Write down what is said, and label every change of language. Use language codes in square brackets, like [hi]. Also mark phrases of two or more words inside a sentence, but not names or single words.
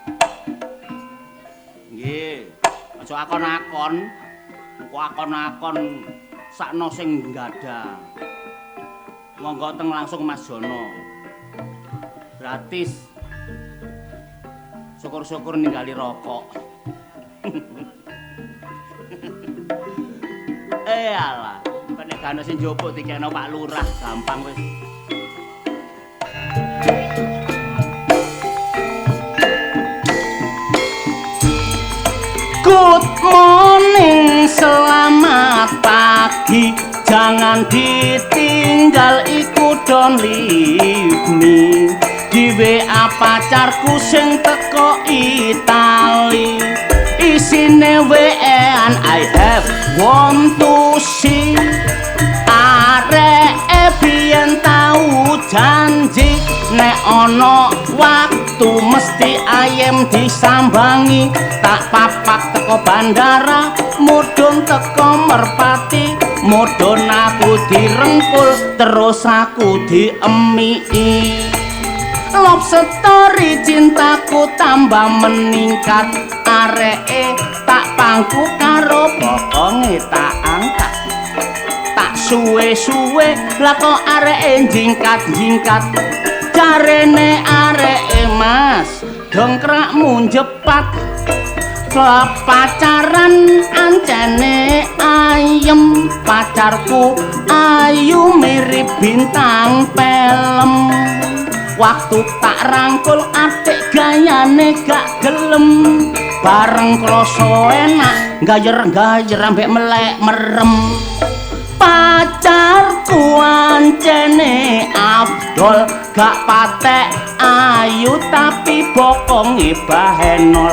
[jv] Nggih, aja akon-akon. Engko akon-akon sakno sing nggadah. Monggo teng langsung Mas Jono. Gratis. Syukur-syukur ninggali rokok. Alah, nek gak sing njupuk dikekno Pak Lurah, gampang wis. [en] Good morning, [id] selamat pagi. Jangan ditinggal, ikut [en] don't leave me. [jv] Di WA pacarku sing teko Itali. Isine WA-an [en] I have want to see. [jv] Arek biyen tau janji nek ana waktu mesti ayem disambangi. Tak papak teko bandara, mudhun teko Merpati, mudhun aku direngkul terus aku diemiki. [en] Love story [jv] cintaku tambah meningkat, areke tak pangku karo bokonge tak angkat. Tak suwe-suwe lah kok areke jingkat-jingkat. Jarene areke Mas, dongkrakmu jepat. Pacaran ancene ayem, pacarku ayu mirip bintang film. Waktu tak rangkul atik gayane gak gelem, bareng kroso enak gayer-gayer ambek melek merem. Pacarku ancene Abdol, gak patek ayu tapi bokonge bahenol.